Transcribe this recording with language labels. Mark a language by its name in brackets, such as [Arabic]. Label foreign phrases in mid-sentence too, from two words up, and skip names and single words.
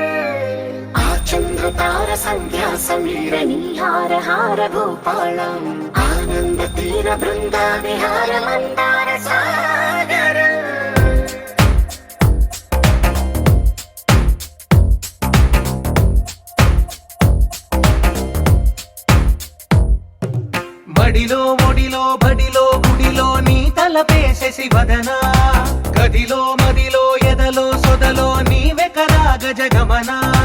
[Sanskrit] आचन्द्रतार सन्ध्या समीरनीहार हार भूपालम् आनन्दतीरबृन्दाविहार मन्दार सागरम् [Telugu] మడిలో ఒడిలో బడిలో గుడిలో నీ తలపేసేసి వదనా గదిలో మదిలో ఎదలో సొదలో నీవే కదా గజగమనా